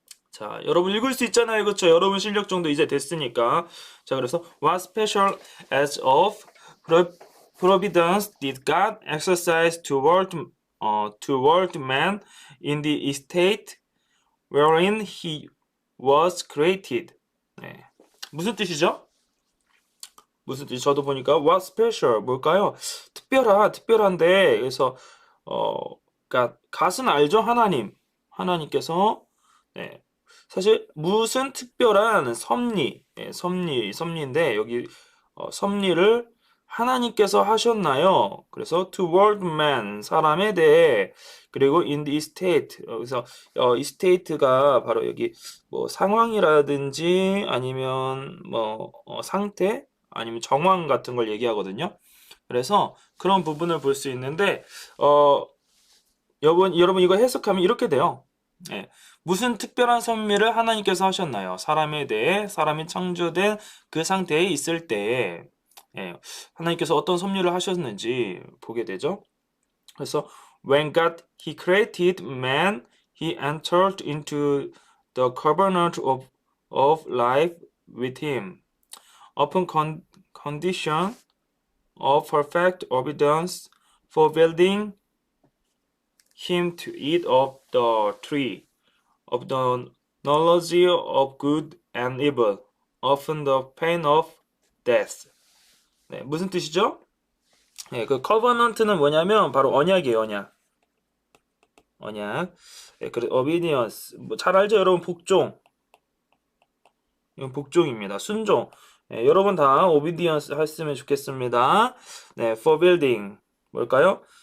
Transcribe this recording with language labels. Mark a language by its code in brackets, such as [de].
[ko] 자, 여러분 읽을 수 있잖아요. 그렇죠? 여러분 실력 정도 이제 됐으니까. 자, 그래서 [en] What special as of providence did God exercise toward man in the estate wherein he was created? [ko] 네. 무슨 뜻이죠? 무슨 뜻이 저도 보니까 [en] what special [ko] 뭘까요? 특별한데 그래서 그러니까 갓은 알죠? 하나님께서 네, 사실 무슨 특별한 섭리, 섭리인데 여기 섭리를 하나님께서 하셨나요? 그래서 [en] toward man [ko] 사람에 대해 그리고 [en] in the estate [ko] 그래서 estate가 바로 여기 뭐 상황이라든지 아니면 뭐 상태 아니면 정황 같은 걸 얘기하거든요. 그래서 그런 부분을 볼 수 있는데 여러분 이거 해석하면 이렇게 돼요. 예. 무슨 특별한 섭리를 하나님께서 하셨나요? 사람에 대해 사람이 창조된 그 상태에 있을 때 예, 하나님께서 어떤 섭리를 하셨는지 보게 되죠. 그래서 [en] when God He created man, He entered into the covenant of life with him upon condition of perfect obedience, forbidding him to eat of the tree of the knowledge of good and evil, often the pain of death. [ko] 네, 무슨 뜻이죠? 네, 그 covenant는 뭐냐면 바로 언약이에요, 언약. 네, 그래 obedience 뭐 잘 알죠, 여러분 복종. 이건 복종입니다. 순종. 네, 여러분 다 obedience 했으면 좋겠습니다. 네, forbidding 뭘까요?